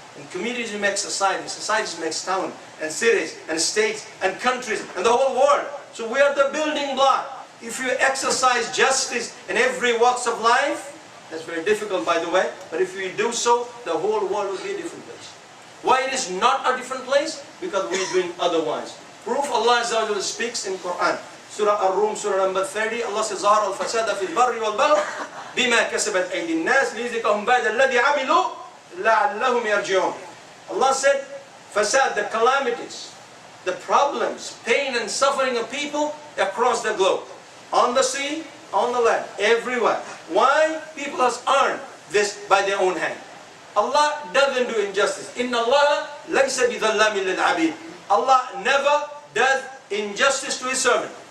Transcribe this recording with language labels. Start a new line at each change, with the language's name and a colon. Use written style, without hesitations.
English: And communities make society. Societies make towns and cities and states and countries and the whole world. So we are the building block. If you exercise justice in every walks of life, that's very difficult by the way, but if we do so, the whole world will be a different place. Why it is not a different place? Because we are doing otherwise. Proof Allah Azza wa Jalla speaks in Quran. Surah Ar-Rum, Surah number 30, Allah says,
Arabic: ظَهَرَ الْفَسَادَ فِي الْبَرِّ وَالْبَحْرِ بِمَا كَسَبَتْ أَيْدِي النَّاسِ لِيُذِيقَهُمْ بَعْدَ الَّذِي عَمِلُوا لَعَلَّهُمْ يَرْجِعُونَ.
English: Allah said, fasad, the calamities, the problems, pain and suffering of people across the globe. On the sea, on the land, everywhere. Why? People has earned this by their own hand. Allah doesn't do injustice.
Arabic: Inna Allah laysa bidhallamin lil abid.
English: Allah never does injustice to His servant.